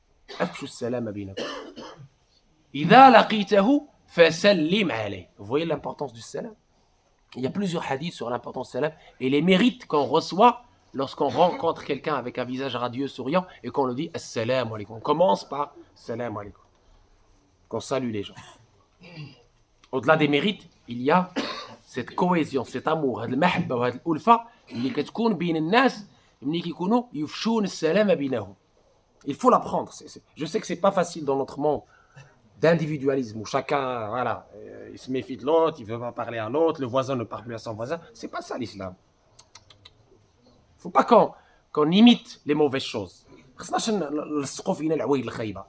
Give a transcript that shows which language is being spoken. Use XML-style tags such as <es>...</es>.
<ar>أفشوا السلام بينكم. إذا لقيته فسلم عليه.</ar> <fr>Vous voyez l'importance du salam? Il y a plusieurs hadiths sur l'importance du salam et les mérites qu'on reçoit lorsqu'on rencontre quelqu'un avec un visage radieux, souriant et qu'on lui dit Assalamu alaikum. On commence par Assalamu alaikum. Qu'on salue les gens. Au-delà des mérites, il y a cette cohésion, cet amour,</fr> <ar>هذه المحبة وهذه الألفة اللي كتكون بين الناس ملي كيكونوا يفشون السلام بينهم.</ar> <fr>Il faut l'apprendre. Je sais que c'est pas facile dans notre monde d'individualisme où chacun, voilà, il se méfie de l'autre, il veut pas parler à l'autre, le voisin ne parle plus à son voisin. C'est pas ça l'islam. Faut pas qu'on imite les mauvaises choses.</fr> <ar>خصناش نلصقوا فينا العوايد الخايبه.</ar>